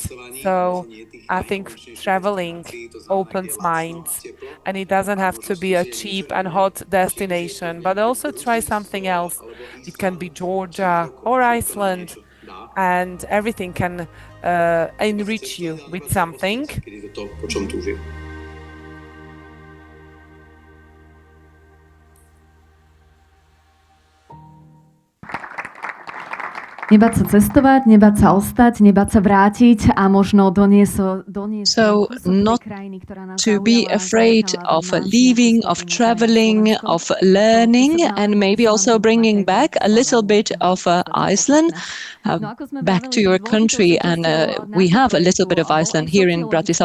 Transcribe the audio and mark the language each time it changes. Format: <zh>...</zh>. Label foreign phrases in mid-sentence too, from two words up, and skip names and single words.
<en>So I think traveling opens minds and it doesn't have to be a cheap and hot destination, but also try something else. It can be Georgia or Iceland and everything can enrich you with something.</en> <sk>Nebáť sa cestovať, nebáť sa ostať, nebáť sa vrátiť a možno doniesť</sk> <en>So not to be afraid of leaving, of traveling, of learning, and maybe also bringing back a little bit of Iceland back to your country. And we have a little bit of Iceland here in Bratislava.</en>